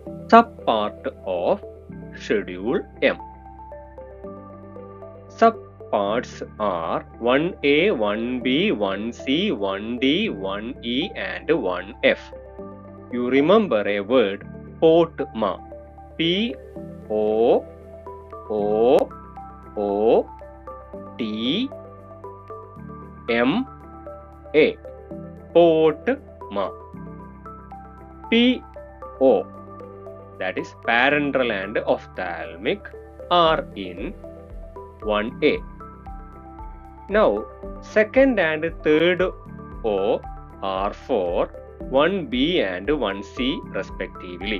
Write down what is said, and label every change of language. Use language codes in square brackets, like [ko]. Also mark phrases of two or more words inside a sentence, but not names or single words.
[en] subpart of Schedule M. Subparts are 1A, 1B, 1C, 1D, 1E and 1F. You remember a word POTMA. P-O-O-T-M-A. POTMA. P-O, that is parenteral and ophthalmic, are in 1A. Now, second and third O are for 1B and 1C respectively.